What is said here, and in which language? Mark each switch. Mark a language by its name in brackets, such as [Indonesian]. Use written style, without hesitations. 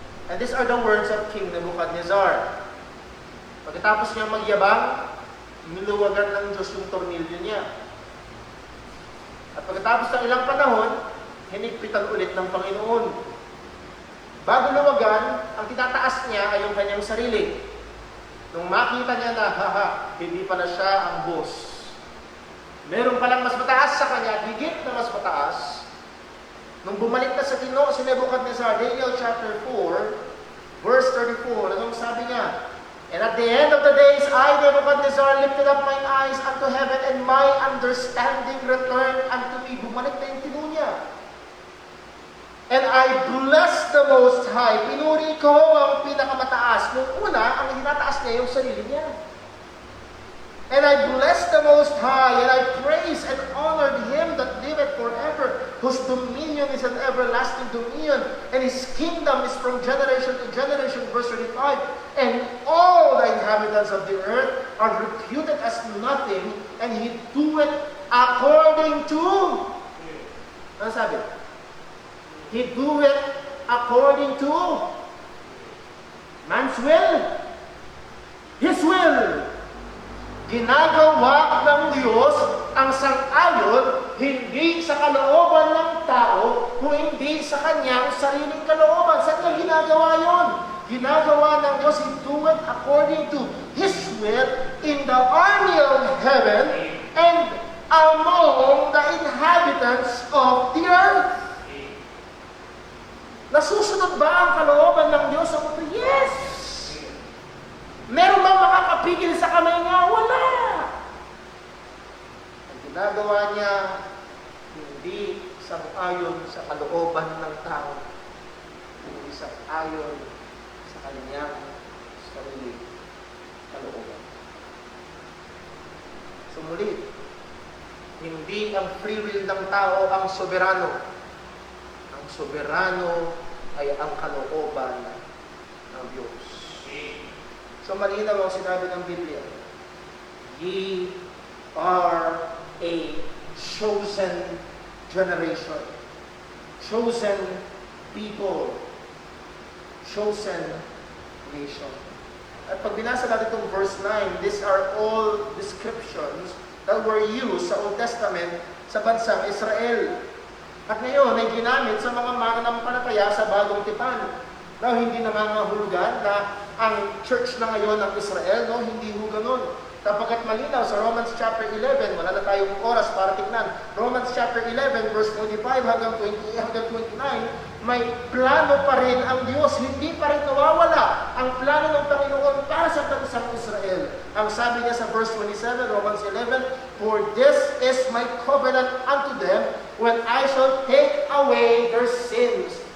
[English] And these are the words of King Nebuchadnezzar. [Filipino] Pagkatapos niya magyabang, niluwagan ng Diyos yung tornilyo niya. At pagkatapos ng ilang panahon, hinigpitan ulit ng Panginoon. Bago luwagan, ang tinataas niya ay yung kanyang sarili. Nung makita niya na, hindi pala siya ang boss. Meron palang mas mataas sa kanya, higit na mas mataas. Nung bumalik na sa Tino, si Nebuchadnezzar, Daniel chapter 4, verse 34, anong sabi niya? [English] And at the end of the days, I, Nebuchadnezzar, lifted up mine eyes unto heaven, and my understanding returned unto me. [Filipino] Bumalik na yung Tino niya. [English] And I blessed the Most High. [Filipino] Pinuri ko ang pinakamataas. Nung una, ang hinataas niya yung sarili niya. [English] And I blessed the Most High, and I praised and honored Him that liveth forever, whose dominion is an everlasting dominion, and His kingdom is from generation to generation. Verse 35, and all the inhabitants of the earth are reputed as nothing, and He doeth according to... [Filipino] Ano sabi? [English] He doeth according to man's will, His will. [Filipino] Ginagawa ng Diyos ang sang-ayon hindi sa kalooban ng tao, kung hindi sa kanyang sariling kalooban. Saan niya ginagawa yun? Ginagawa ng Diyos, [English] He doeth according to His will in the army of heaven and among the inhabitants of the earth. [Filipino] Nasusunod ba ang kalooban ng Diyos sa mundo? Yes! Meron bang makakapigil sa kamay niya? Wala! Ang ginagawa niya, hindi sang-ayon sa kalooban ng tao, hindi sang-ayon sa kanyang sarili kalooban. So muli, hindi ang free will ng tao ang soberano. Ang soberano ay ang kalooban ng Diyos. So malinaw ang sinabi ng Biblia. [English] Ye are a chosen generation. Chosen people. Chosen nation. [Filipino] At pag binasa natin itong [English] verse 9, these are all descriptions that were used sa Old Testament [Filipino] sa bansang Israel. At ngayon ay ginamit sa mga mananampalataya sa Bagong Tipan. Now, hindi nangangahulugan na ang church na ngayon ng Israel, no? Hindi ho ganun. Kapagkat malinaw sa Romans chapter 11, wala na tayong oras para tignan. Romans chapter 11, verse 25 hanggang 29, may plano pa rin ang Diyos. Hindi pa rin nawawala ang plano ng Panginoon para sa bansang Israel. Ang sabi niya sa [English] verse 27, Romans 11, "For this is my covenant unto them when I shall take away their sins."